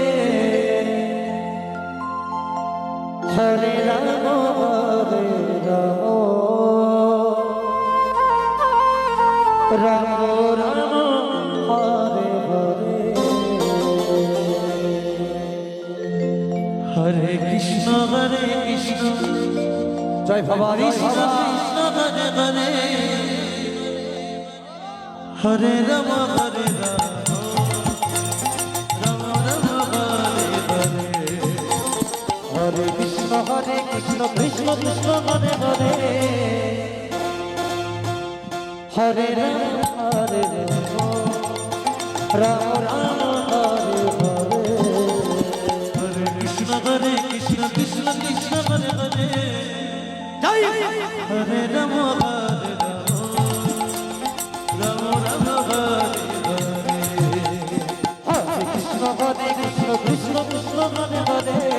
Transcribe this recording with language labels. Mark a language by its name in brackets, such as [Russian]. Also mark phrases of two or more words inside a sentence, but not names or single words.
[Sanskrit] হরে রাম রাম রাম হরে হরে হরে কৃষ্ণ জয় ভবানী কৃষ্ণ হরে হরে হরে রাম হরে কৃষ্ণ কৃষ্ণ কৃষ্ণ হরে হরে হরে রাম রাম রাম হরে হরে হরে কৃষ্ণ কৃষ্ণ কৃষ্ণ হরে হরে হরে রাম রাম রাম হরে হরে হরে কৃষ্ণ কৃষ্ণ কৃষ্ণ হরে হরে